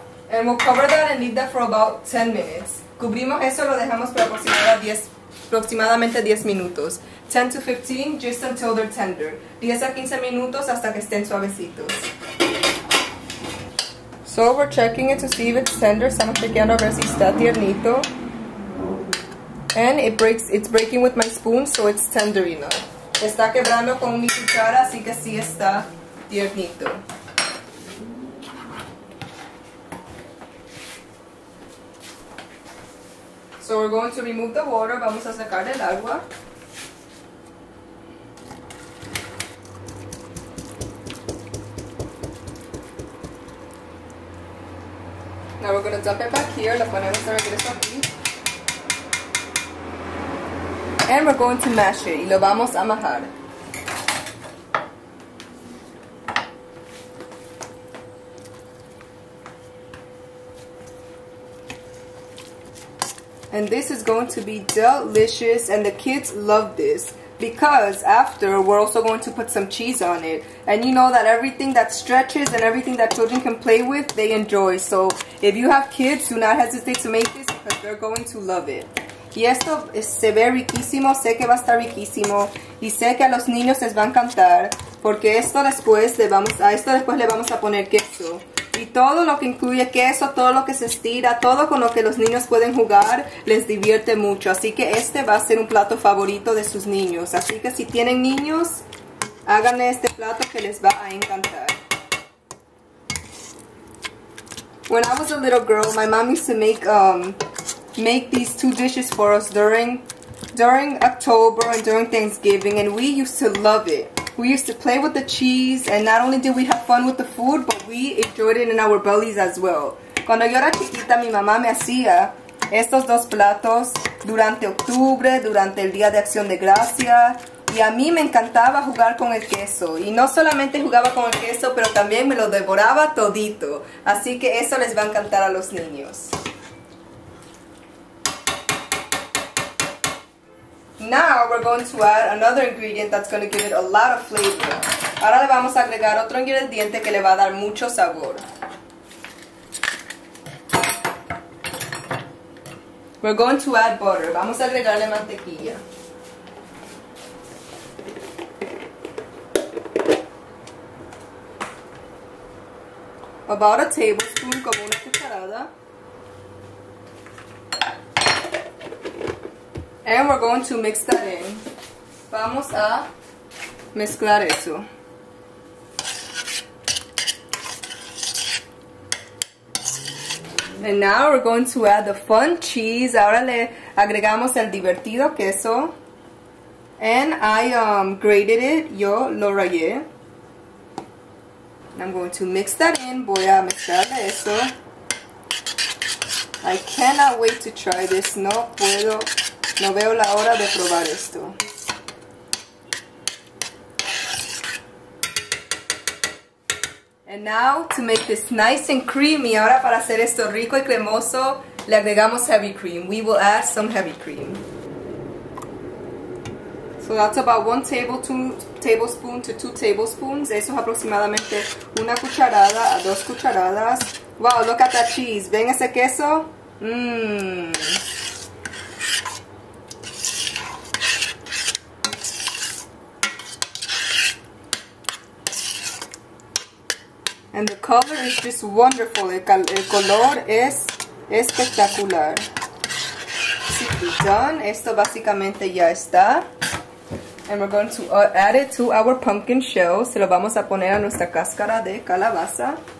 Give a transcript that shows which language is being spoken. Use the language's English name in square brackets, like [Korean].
[English] And we'll cover that and leave that for about 10 minutes. [Spanish] Cubrimos eso, lo dejamos por aproximadamente 10 minutos. [English] 10 to 15, just until they're tender. [Spanish] 10 a 15 minutos hasta que estén suavecitos. [English] So we're checking it to see if it's tender. [Spanish] Estamos chequeando a ver si está tiernito. [English] And it's breaking with my spoon, so it's tender enough. [Spanish] Está quebrando con mi cuchara, así que sí está tiernito. [English] So we're going to remove the water. [Spanish] Vamos a sacar el agua. [English] Now we're going to dump it back here. [Spanish] Lo ponemos de regreso aquí. [English] And we're going to mash it. [Spanish] Y lo vamos a majar. [English] And this is going to be delicious, and the kids love this because after we're also going to put some cheese on it. And you know that everything that stretches and everything that children can play with, they enjoy. So if you have kids, do not hesitate to make this because they're going to love it. [Spanish] Y esto se ve riquísimo, sé que va a estar riquísimo y sé que a los niños les va a encantar porque esto después le vamos a poner queso. Y todo lo que incluye queso, todo lo que se estira, todo con lo que los niños pueden jugar, les divierte mucho. Así que este va a ser un plato favorito de sus niños. Así que si tienen niños, háganle este plato que les va a encantar. [English] When I was a little girl, my mom used to make these two dishes for us during October and during Thanksgiving, and we used to love it. We used to play with the cheese, and not only did we have fun with the food, but we enjoyed it in our bellies as well. [Spanish] Cuando yo era chiquita, mi mamá me hacía estos dos platos durante octubre, durante el Día de Acción de Gracia, y a mí me encantaba jugar con el queso. Y no solamente jugaba con el queso, pero también me lo devoraba todito. Así que eso les va a encantar a los niños. [English] Now we're going to add another ingredient that's going to give it a lot of flavor. [Spanish] Ahora le vamos a agregar otro ingrediente que le va a dar mucho sabor. [English] We're going to add butter. [Spanish] Vamos a agregarle mantequilla. [English] About a tablespoon, [Spanish] como una cucharada. [English] And we're going to mix that in. [Spanish] Vamos a mezclar eso. [English] And now we're going to add the fun cheese. [Spanish] Ahora le agregamos el divertido queso. [English] And I grated it. [Spanish] Yo lo rayé. [English] And I'm going to mix that in. [Spanish] Voy a mezclarle eso. [English] I cannot wait to try this. [Spanish] No veo la hora de probar esto. [English] And now, to make this nice and creamy, [Spanish] ahora para hacer esto rico y cremoso, le agregamos [English] heavy cream. We will add some heavy cream. So that's about 1 tablespoon to 2 tablespoons. [Spanish] Eso es aproximadamente 1 cucharada a 2 cucharadas. [English] Wow, look at that cheese. [Spanish] ¿Ven ese queso? [English] Mmm. And the color is just wonderful. [Spanish] El color es espectacular. [English] Done. [Spanish] Esto básicamente ya está. [English] And we're going to add it to our pumpkin shell. [Spanish] Se lo vamos a poner a nuestra cáscara de calabaza.